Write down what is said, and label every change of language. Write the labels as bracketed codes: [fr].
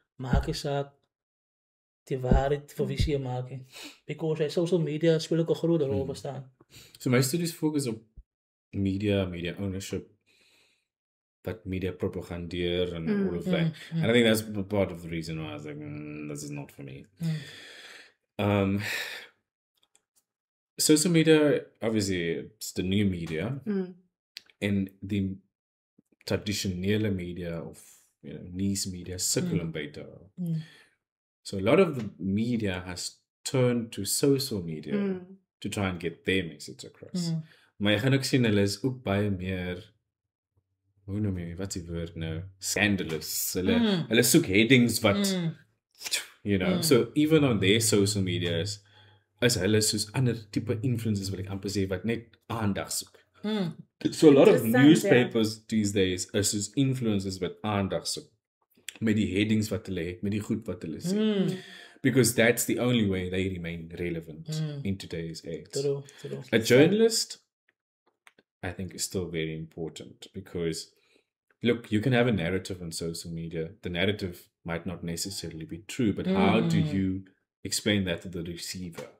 [af] Maak jy saak die waarheid vir wie jy maak? Because social media speel ook 'n groot rol bestaan. [en] So my studies focus op media ownership, but media propagandeer and all of that. And I think that's part of the reason why I was like, this is not for me. Social media, obviously, it's the new media. And the traditionele media of niche media [af] sukkel beter. [en] So a lot of the media has turned to social media to try and get their message across. [af] Maar jy gaan ook sien hulle is ook baie meer, hoe noem jy, wat is die woord nou? Scandalous. Hulle soek headings wat, you know, so even on their social medias, is hulle soos ander type influencers wil ek amper sê, wat net aandag soek. [en] So a lot of newspapers these days [af] is soos influencers wat aandag soek. Met die headings wat hulle het, met die goed wat hulle sê. [en] Because that's the only way they remain relevant in today's age. True. A journalist, I think, is still very important because, look, you can have a narrative on social media. The narrative might not necessarily be true, but how do you explain that to the receiver?